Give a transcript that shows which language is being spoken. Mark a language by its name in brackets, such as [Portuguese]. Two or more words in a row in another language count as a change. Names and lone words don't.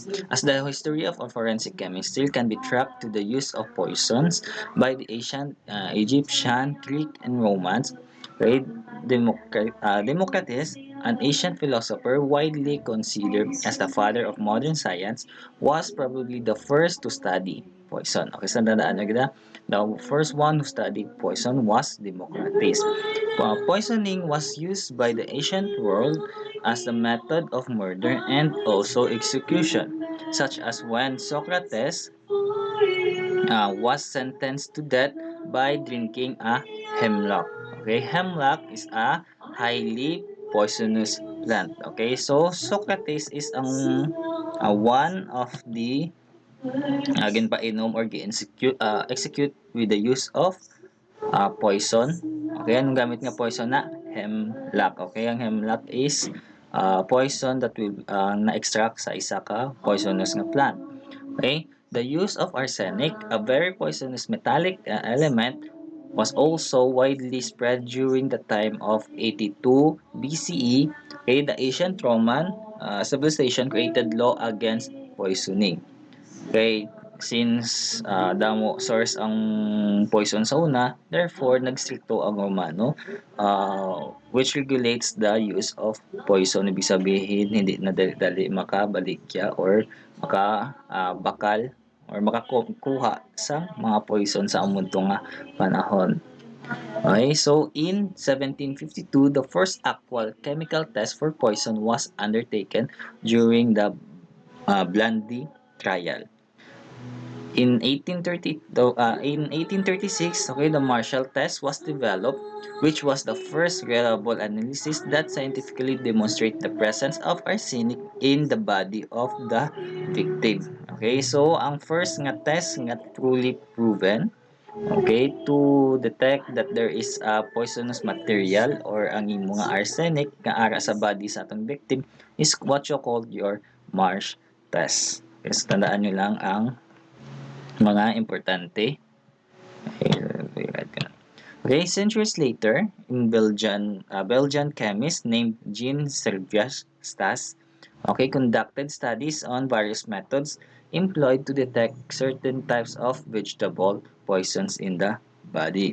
[English] As the history of forensic chemistry can be tracked to the use of poisons by the ancient Egyptian, Greek, and Romans, okay? Democritus, an ancient philosopher widely considered as the father of modern science, was probably the first to study poison. Okay, so [Filipino] tandaan nyo [English] the first one who studied poison was Democritus. Poisoning was used by the ancient world as a method of murder and also execution, such as when Socrates was sentenced to death by drinking a hemlock. Okay, hemlock is a highly poisonous plant. Okay, so Socrates is one of the ginpainom or execute with the use of poison. [Hiligaynon] Okay, anong gamit nga poison na? [English] Hemlock. Okay, ang hemlock is poison that will na-extract [Hiligaynon] sa isa ka poisonous nga plant. [English] Okay, the use of arsenic, a very poisonous metallic element, was also widely spread during the time of 82 BCE. Okay, the ancient Roman civilization created law against poisoning. Okay, since [Hiligaynon] damo source ang poison sa una, [English] therefore [Hiligaynon] nagstrikto ang Romano [English] which regulates the use of poison. [Filipino] Ibig sabihin, hindi na [Hiligaynon] dali makabaligya or bakal or makakuha sa mga poison sa amunto nga panahon. [English] Okay, so in 1752, the first actual chemical test for poison was undertaken during the Blandy trial. In 1836, okay, the Marshall test was developed, which was the first reliable analysis that scientifically demonstrate the presence of arsenic in the body of the victim. Okay, so [Hiligaynon] ang first nga test nga [English] truly proven, okay, to detect that there is a poisonous material or [Hiligaynon] ang mga arsenic nga ara sa body sa atong victim [English] is what you call your Marsh test. [Filipino] Okay, so tandaan nyo lang ang mga importante. [English] Okay, centuries later, in Belgian chemist named Jean Servaas Stas, okay, conducted studies on various methods employed to detect certain types of vegetable poisons in the body.